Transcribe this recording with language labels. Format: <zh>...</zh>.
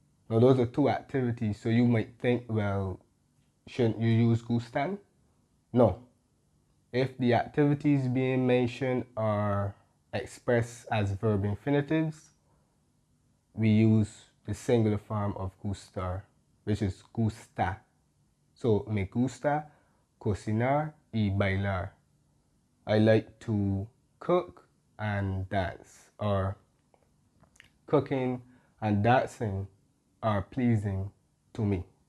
<en>Now those are two activities, so you might think, well, shouldn't you use gustan? No. If the activities being mentioned are expressed as verb infinitives, we use the singular form of gustar, which is gusta.</en> <es>So, me gusta cocinar y bailar.</es> <en>I like to cook and dance, or cooking and dancing are pleasing to me.</en>